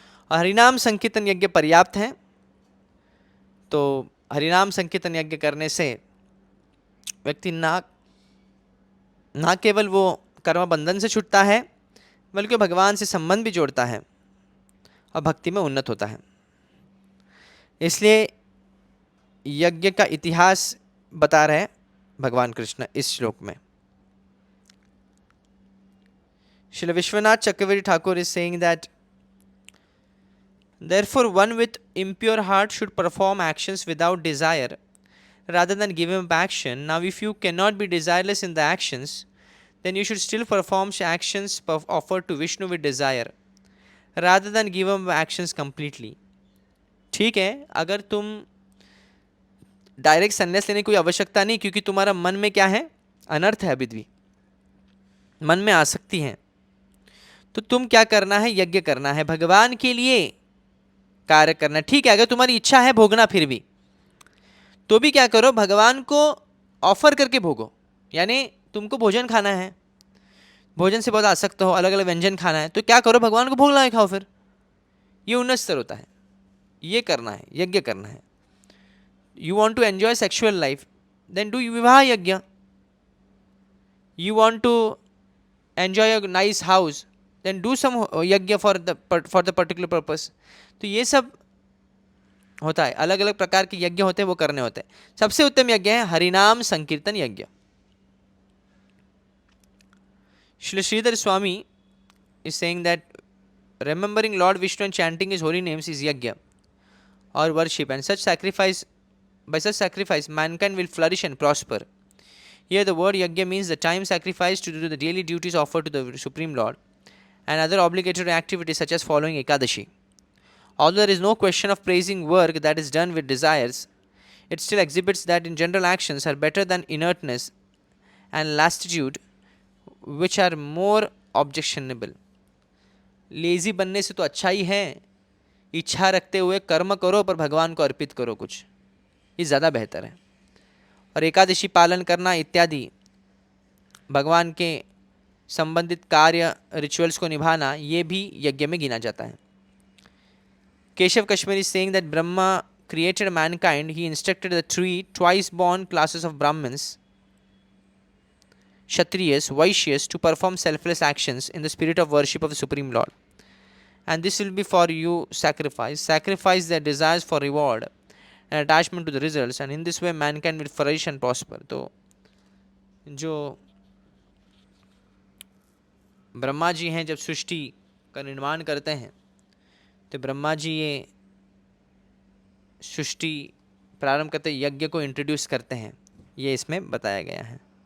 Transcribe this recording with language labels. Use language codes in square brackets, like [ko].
[hi] और हरिनाम संकीर्तन यज्ञ पर्याप्त है। तो हरिनाम संकीर्तन यज्ञ करने से व्यक्ति ना केवल वो कर्म बंधन से छूटता है, बल्कि भगवान से संबंध भी जोड़ता है और भक्ति में उन्नत होता है। इसलिए यज्ञ का इतिहास बता रहे भगवान कृष्ण इस श्लोक में। [en] Srila Vishwanath Chakravarti Thakur is saying that therefore one with impure heart should perform actions without desire rather than give up action. Now if you cannot be desireless in the actions, then you should still perform actions offered to Vishnu with desire rather than give up actions completely. [hi] ठीक है, अगर तुम direct संन्यास लेने की कोई आवश्यकता नहीं, क्योंकि तुम्हारा मन में क्या है? अनर्थ है, अभी भी मन में आसक्ति है, तो तुम क्या करना है? यज्ञ करना है, भगवान के लिए कार्य करना। ठीक है, अगर तुम्हारी इच्छा है भोगना फिर भी, तो भी क्या करो? भगवान को ऑफर करके भोगो। यानी तुमको भोजन खाना है, भोजन से बहुत आसक्त हो, अलग अलग व्यंजन खाना है, तो क्या करो? भगवान को भोग लगा खाओ। फिर ये उन्नत स्तर होता है। ये करना है, यज्ञ करना है। [en] You want to enjoy sexual life, then do vivah yajna. You want to enjoy a nice house, then do some yajna for the particular purpose. [hi] तो ये सब होता है, अलग अलग प्रकार के यज्ञ होते हैं, वो करने होते हैं। सबसे उत्तम यज्ञ है हरिनाम संकीर्तन यज्ञ। [en] Shri Sridhar Swami is saying that remembering Lord Vishnu and chanting his holy names is yajna or worship, and by such sacrifice mankind will flourish and prosper. Here the word yajna means the time sacrificed to do the daily duties offered to the Supreme Lord and other obligatory activities such as following Ekadashi. Although there is no question of praising work that is done with desires, it still exhibits that in general actions are better than inertness and lassitude, which are more objectionable. [hi] Lazy बनने से तो अच्छा ही है, इच्छा रखते हुए कर्म करो पर भगवान को अर्पित करो कुछ, ये ज़्यादा बेहतर है. और एकादशी पालन करना इत्यादि भगवान के संबंधित कार्य रिचुअल्स को निभाना, ये भी यज्ञ में गिना जाता है. [en] Keshav Kashmiri saying that Brahma created mankind, he instructed the three twice born classes of Brahmins, Kshatriyas, Vaishyas to perform selfless actions in the spirit of worship of the Supreme Lord. And this will be for you sacrifice their desires for reward and attachment to the results, and in this way mankind will flourish and prosper. [hi] तो जो ब्रह्मा जी हैं जब सृष्टि का निर्माण करते हैं तो ब्रह्मा जी ये सृष्टि प्रारंभ करते यज्ञ को इंट्रोड्यूस करते हैं, ये इसमें बताया गया है.